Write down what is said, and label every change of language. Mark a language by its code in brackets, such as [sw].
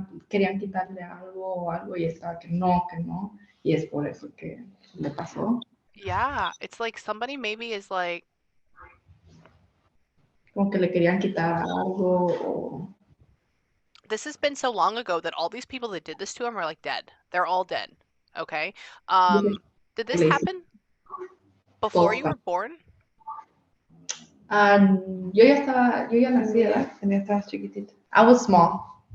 [es] Querían quitarle algo o algo y estaba que no, y es por eso que le pasó. [en] Yeah, it's like somebody maybe is like. [es] Como que le querían quitar algo o. [en] This has been so long ago that all these people that did this to him are like dead. They're all dead. Okay. Did this happen before you were born? [es] Yo ya nací, ¿verdad? Estabas chiquitita. [en] I was small.